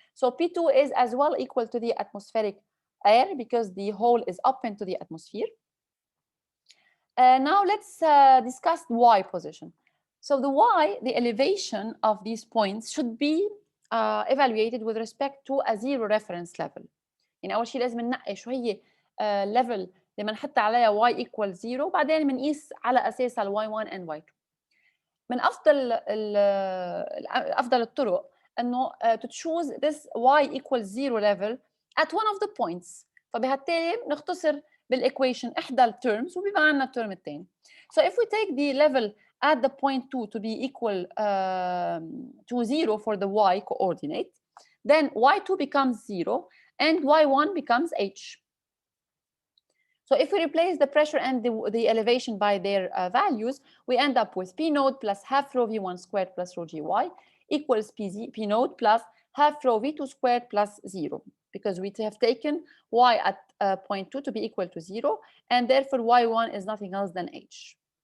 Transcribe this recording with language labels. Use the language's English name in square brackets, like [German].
[English] So P2 is as well equal to the atmospheric air because the hole is up into the atmosphere. Now let's discuss Y position. So the Y, the elevation of these points should be evaluated with respect to a zero reference level. [Arabic] يعني أول شيء لازم ننقي شو هي level لما نحط عليها y equal 0 بعدين بنقيس على أساسها ال [English] y1 and y2. [Arabic] من أفضل الطرق إنه [English] to choose this y equals 0 level at one of the points. [Arabic] فبهالتالي نختصر بالايكويشن إحدى التيرمز وبيبقى عندنا التيرم الثاني. [English] So if we take the level at the point 2 to be equal to 0 for the y coordinate, then y2 becomes 0 and y1 becomes h. So if we replace the pressure and the elevation by their values, we end up with P node plus half rho V1 squared plus rho Gy equals P node plus half rho V2 squared plus 0, because we have taken y at point 2 to be equal to 0, and therefore y1 is nothing else than h.